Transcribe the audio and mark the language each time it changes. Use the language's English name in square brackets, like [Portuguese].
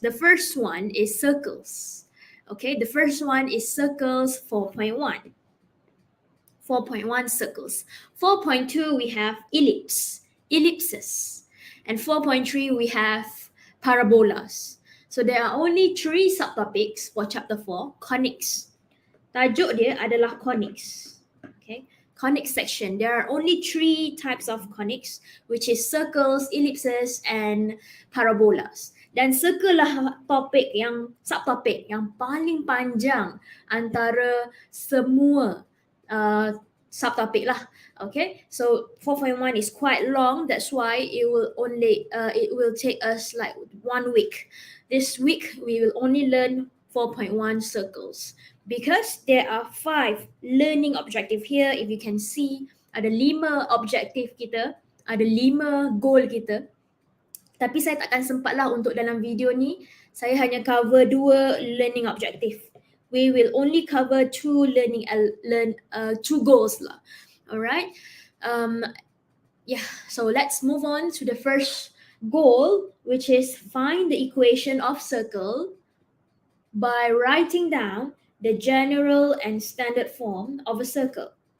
[English] The first one is circles. Okay, the first one is circles 4.1. 4.1 circles. 4.2 we have ellipses. And 4.3 we have parabolas. So there are only three subtopics for chapter 4, conics. [Malay] Tajuk dia adalah conics. [English] Okay, conics section. There are only three types of conics, which is circles, ellipses, and parabolas. [Malay] Dan circle lah subtopik yang paling panjang antara semua subtopic lah. [English] Okay, so 4.1 is quite long. That's why it will take us like 1 week. This week we will only learn 4.1 circles because there are 5 learning objective here. If you can see, [Malay] ada 5 objektif kita, ada 5 goal kita. Tapi saya takkan sempatlah untuk dalam video ni. Saya hanya cover 2 learning objective. [English] We will only cover 2 2 goals lah. Alright. Yeah. So let's move on to the first goal, which is find the equation of circle by writing down the general and standard form of a circle.